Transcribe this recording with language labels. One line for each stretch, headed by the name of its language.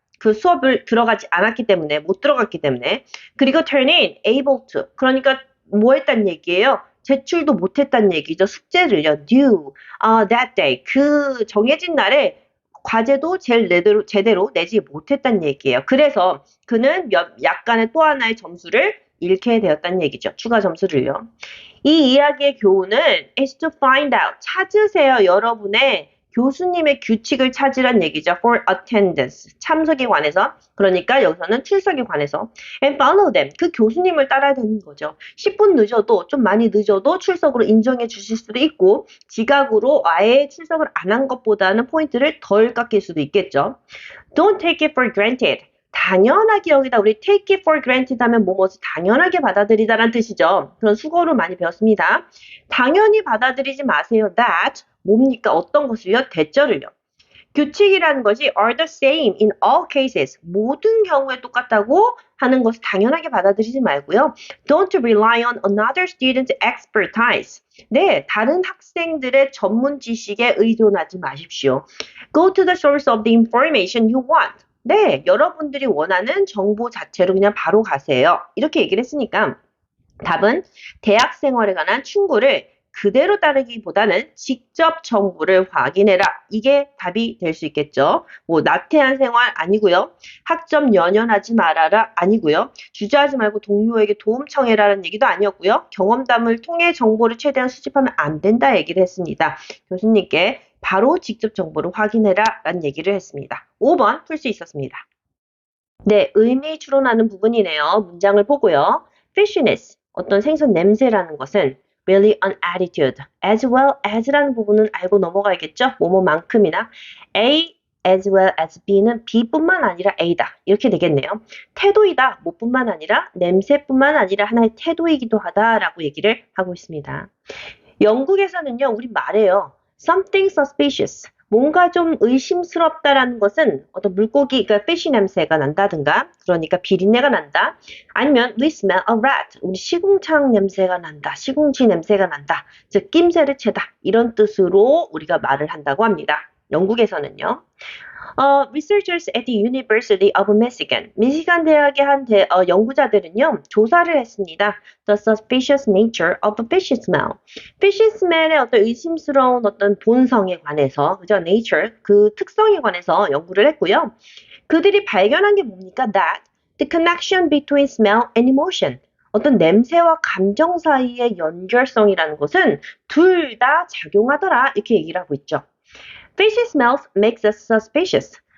Korean: 그 수업을 들어가지 않았기 때문에 못 들어갔기 때문에 그리고
English: turning able to
Korean: 그러니까 뭐 했단 얘기예요? 제출도 못했단 얘기죠. 숙제를요.
English: due that day
Korean: 그 정해진 날에 과제도 제대로 내지 못했단 얘기예요. 그래서 그는 약간의 또 하나의 점수를 잃게 되었다는 얘기죠. 추가 점수를요. 이 이야기의 교훈은
English: is to find out.
Korean: 찾으세요. 여러분의 교수님의 규칙을 찾으란 얘기죠.
English: for attendance.
Korean: 참석에 관해서. 그러니까 여기서는 출석에 관해서.
English: and follow them.
Korean: 그 교수님을 따라야 되는 거죠. 10분 늦어도 좀 많이 늦어도 출석으로 인정해 주실 수도 있고 지각으로 아예 출석을 안 한 것보다는 포인트를 덜 깎일 수도 있겠죠.
English: Don't take it for granted.
Korean: 당연하게 여기다 우리
English: take it for granted
Korean: 하면 뭐뭐지 당연하게 받아들이다라는 뜻이죠. 그런 수거로 많이 배웠습니다. 당연히 받아들이지 마세요. that 뭡니까? 어떤 것을요? 대절을요. 규칙이라는 것이
English: are the same in all cases.
Korean: 모든 경우에 똑같다고 하는 것을 당연하게 받아들이지 말고요.
English: Don't rely on another student's expertise.
Korean: 네, 다른 학생들의 전문 지식에 의존하지 마십시오.
English: Go to the source of the information you want.
Korean: 네, 여러분들이 원하는 정보 자체로 그냥 바로 가세요. 이렇게 얘기를 했으니까 답은 대학 생활에 관한 충고를 그대로 따르기보다는 직접 정보를 확인해라. 이게 답이 될 수 있겠죠. 뭐 나태한 생활 아니고요. 학점 연연하지 말아라 아니고요. 주저하지 말고 동료에게 도움 청해라는 얘기도 아니었고요. 경험담을 통해 정보를 최대한 수집하면 안 된다 얘기를 했습니다. 교수님께 바로 직접 정보를 확인해라 라는 얘기를 했습니다. 5번 풀 수 있었습니다. 네, 의미 추론하는 부분이네요. 문장을 보고요. fishiness, 어떤 생선 냄새라는 것은
English: really an attitude, as well as
Korean: 라는 부분은 알고 넘어가야겠죠? 뭐뭐만큼이나 A as well as B는 B뿐만 아니라 A다. 이렇게 되겠네요. 태도이다. 뭐뿐만 아니라 냄새뿐만 아니라 하나의 태도이기도 하다라고 얘기를 하고 있습니다. 영국에서는요. 우리 말해요.
English: something suspicious.
Korean: 뭔가 좀 의심스럽다라는 것은 어떤 물고기, 그러니까 fish 냄새가 난다든가, 그러니까 비린내가 난다.
English: 아니면 we smell a rat.
Korean: 우리 시궁창 냄새가 난다. 시궁지 냄새가 난다. 즉 낌새를 채다. 이런 뜻으로 우리가 말을 한다고 합니다. 영국에서는요.
English: Researchers at the University of Michigan,
Korean: 미시간 대학의 한 연구자들은요, 조사를 했습니다.
English: The suspicious nature of fish smell.
Korean: fish smell의 어떤 의심스러운 어떤 본성에 관해서, 그죠? nature, 그 특성에 관해서 연구를 했고요. 그들이 발견한 게 뭡니까?
English: That the connection between smell and emotion.
Korean: 어떤 냄새와 감정 사이의 연결성이라는 것은 둘 다 작용하더라. 이렇게 얘기를 하고 있죠.
English: Fishy smells makes us suspicious.